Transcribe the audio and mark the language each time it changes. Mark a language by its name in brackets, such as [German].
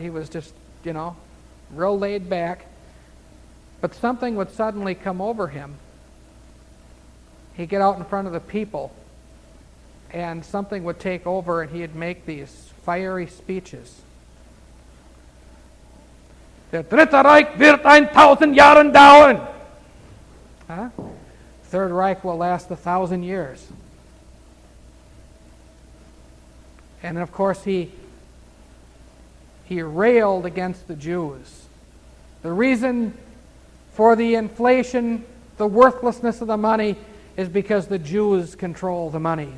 [English] He was just, real laid back. But something would suddenly come over him. He'd get out in front of the people, and something would take over, and he'd make these fiery speeches. [German] Der Dritte Reich wird 1,000 Jahren dauern. [English] Third Reich will last 1,000 years. And of course he railed against the Jews. The reason for the inflation, the worthlessness of the money, is because the Jews control the money.